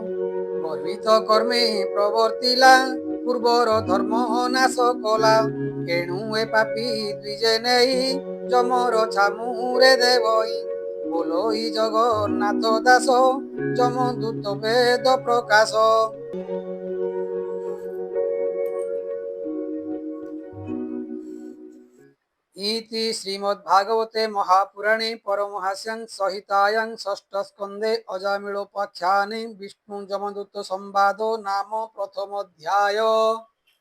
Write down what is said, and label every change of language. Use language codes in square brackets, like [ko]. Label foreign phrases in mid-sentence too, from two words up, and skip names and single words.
[or] ଗର୍ବିତ କର୍ମେ ପ୍ରବର୍ତ୍ତିଲା ପୂର୍ବର ଧର୍ମ ନାଶ କଲା ଏଣୁ ଏ ପାପୀ ଦ୍ୱିଜେ ନେଇ ଯମର ଛାମୁରେ ଦେବଇ ବୋଲୋଇ ଜଗନ୍ନାଥ ଦାସ ଯମଦୂତ ବେଦ ପ୍ରକାଶ। [sa] इति श्रीमद्भागवते महापुराणे परमहंस्यां संहितायां षष्ठस्कन्धे अजामिळोपाख्याने विष्णुजमदूत संवादो नाम प्रथमोऽध्याय।